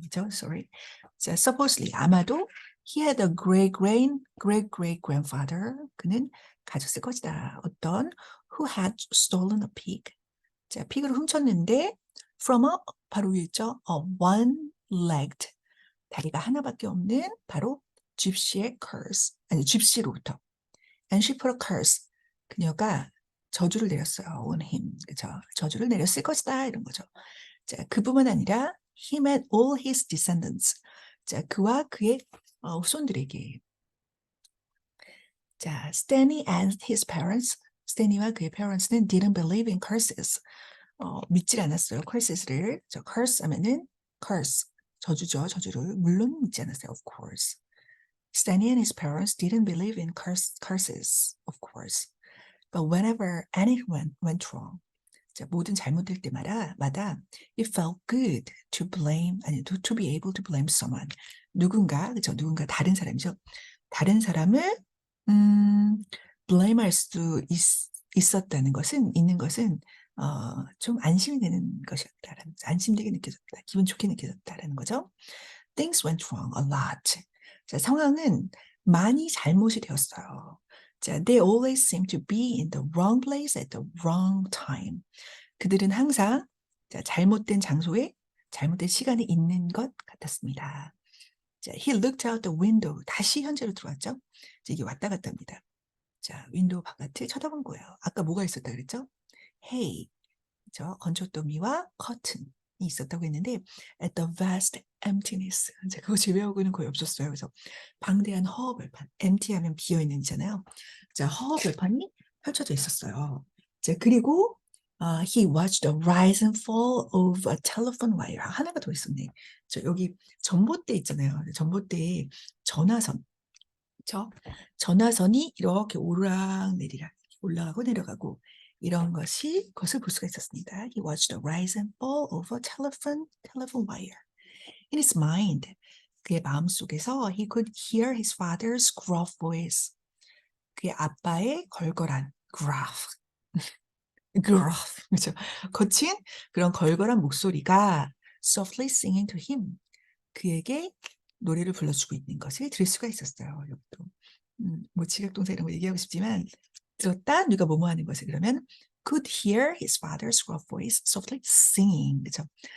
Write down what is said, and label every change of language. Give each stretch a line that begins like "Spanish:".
Korean: 그죠? Sorry.
English: 자, supposedly 아마도 he had a great grandfather.
Korean: 그는 가졌을 것이다.
English: 어떤 who had stolen a pig.
Korean: 자, 픽을 훔쳤는데 from a 바로 위에 있죠.
English: a one-legged
Korean: 다리가 하나밖에 없는 바로 gypsy의 curse. 아니, gypsy로부터.
English: And she put a curse.
Korean: 그녀가 저주를 내렸어요.
English: on him.
Korean: 그죠? 저주를 내렸을 것이다. 이런 거죠.
English: 자,
Korean: 그뿐만 아니라
English: him and all his descendants.
Korean: 자, 그와 그의 후손들에게.
English: 자, Stanley and his parents.
Korean: 스탠리와 그의
English: parents는 didn't believe in curses.
Korean: 믿질 않았어요. curses를. 저 curse 하면은 curse. 저주죠. 저주를. 물론 믿지 않았어요.
English: Of course. Stanley and his parents didn't believe in curses. Of course. But whenever anything went wrong, 자,
Korean: 모든 잘못될 때마다
English: it felt good to blame, 아니, to be able to blame someone.
Korean: 누군가, 그죠? 누군가 다른 사람이죠. 다른 사람을 blame할 수 있었다는 것은, 있는 것은 좀 안심이 되는 것이었다라는 거죠. 안심되게 느껴졌다. 기분 좋게 느껴졌다라는 거죠.
English: Things went wrong a lot.
Korean: 자, 상황은 많이 잘못이 되었어요.
English: 자, they always seem to be in the wrong place at the wrong time.
Korean: 그들은 항상 자, 잘못된 장소에 잘못된 시간에 있는 것 같았습니다.
English: 자, he looked out the window.
Korean: 다시 현재로 들어왔죠. 자, 이게 왔다 갔다 합니다. 자, 윈도우 바깥을 쳐다본 거예요. 아까 뭐가 있었다 그랬죠? hay, 그죠? 건초더미와 curtain이 있었다고 했는데
English: at the vast emptiness.
Korean: 이제 그거 제외하고는 거의 없었어요. 그래서 방대한 허허벌판. empty 하면 비어있는잖아요. 자, 허허벌판이 펼쳐져 있었어요.
English: 자, 그리고 he watched the rise and fall of a telephone wire.
Korean: 하나가 더 있었네. 저 여기 전봇대 있잖아요. 전봇대에 전화선. 그렇죠? 전화선이 이렇게 오르락내리락 올라가고 내려가고 이런 것을 볼 수가 있었습니다.
English: He watched the rise and fall of a telephone wire. In his mind,
Korean: 그의 마음속에서
English: he could hear his father's gruff voice.
Korean: 그의 아빠의 걸걸한 gruff, gruff, 그렇죠? 거친 그런 걸걸한 목소리가
English: softly singing to him.
Korean: 그에게 노래를 불러주고 있는 것을 들을 수가 있었어요. 여기도 뭐 지각동사 이런 거 얘기하고 싶지만 들었다 누가 뭐뭐 하는 것을 그러면
English: could hear his father's rough voice softly singing.
Korean: 그렇죠?